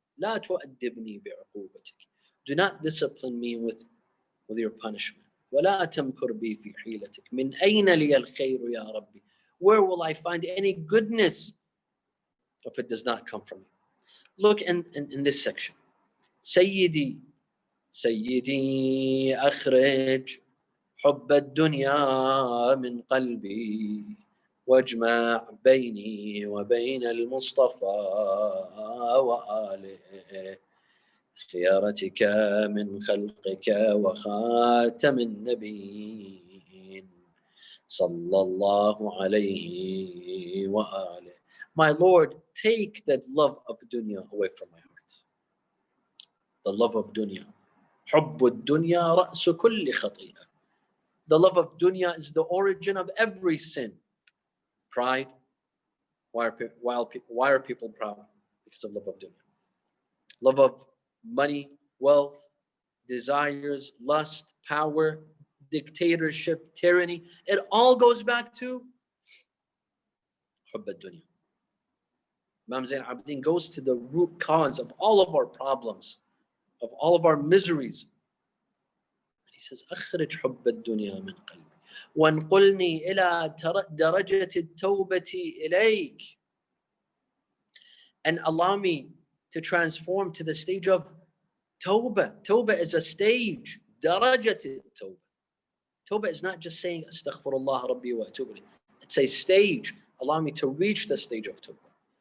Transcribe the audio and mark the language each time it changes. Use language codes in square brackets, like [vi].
[ar] لا تؤدبني بعقوبتك. [en] Do not discipline me with your punishment. [ar] ولا تمكر بي في حيلتك. من أين لي الخير يا ربي? [en] Where will I find any goodness if it does not come from you? Look in this section. [ar] سيدي سيدي أخرج حب الدنيا من قلبي واجمع بيني وبين المصطفى وآله خيارتك من خلقك وخاتم النبيين صلى الله عليه وآله. [en] My Lord, take that love of dunya away from my heart. The love of dunya. [ar] حب الدنيا رأس كل خطيئة. [en] The love of dunya is the origin of every sin. Pride. Why are people proud? Because of love of dunya. Love of money, wealth, desires, lust, power, dictatorship, tyranny. It all goes back to حب الدنيا. Imam Zayn al-Abidin goes to the root cause of all of our problems, of all of our miseries. [ar] He says, أخرج حب الدنيا من قلبي وانقلني إلى درجة التوبة إليك. [en] And allow me to transform to the stage of tawbah. Tawbah is a stage. درجة التوبة. Tawbah is not just saying [ar] astaghfirullah rabbi wa atubu ilayh. [en] It's a stage. Allow me to reach the stage of tawbah.